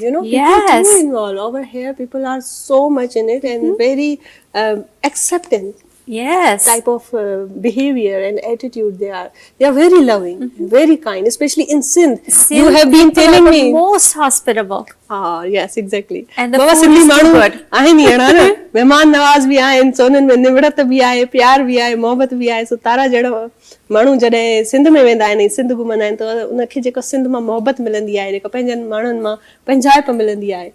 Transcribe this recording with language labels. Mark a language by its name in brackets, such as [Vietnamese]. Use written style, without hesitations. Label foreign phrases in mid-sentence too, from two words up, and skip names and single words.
[English] you know, people do involve. Over here, people are so much in it and very accepting Yes. type of behavior and attitude they are very loving, very kind, especially in Sindh. You Sindh have been people telling are me. the most hospitable. Ah, yes, exactly. And the Baba food Sindhi is too माण्हू good. [Sindhi] आहिनि ई अहिड़ा न, मेहमान नवाज़ भी आहिनि, सोननि में निवड़त भी आहे, प्यार भी आहे, मोहबत भी आहे. सो तारा जहिड़ा माण्हू जॾहिं सिंध में वेंदा आहिनि, सिंध घुमंदा आहिनि, त उनखे जेको सिंध मां मोहबत मिलंदी आहे, जेको पंहिंजनि माण्हुनि मां पंहिंजाइप मिलंदी आहे,